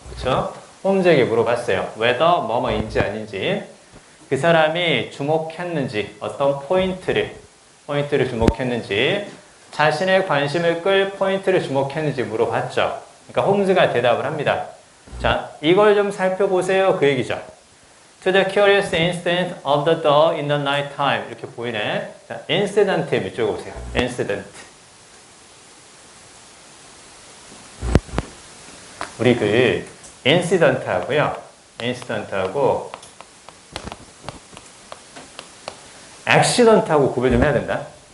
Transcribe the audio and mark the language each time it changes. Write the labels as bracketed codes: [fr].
[ko] 그쵸? 홈즈에게 물어봤어요. whether 뭐뭐인지 아닌지. 그 사람이 주목했는지, 어떤 포인트를 주목했는지, 자신의 관심을 끌 포인트를 주목했는지 물어봤죠. 그러니까 홈즈가 대답을 합니다. 자, 이걸 좀 살펴보세요. 그 얘기죠. [en] To the curious incident of the door in the night time. [ko] 이렇게 보이네. 자, incident 밑줄 보세요. incident. 우리 incident하고요. incident하고 accident하고 구별 좀 해야 된다.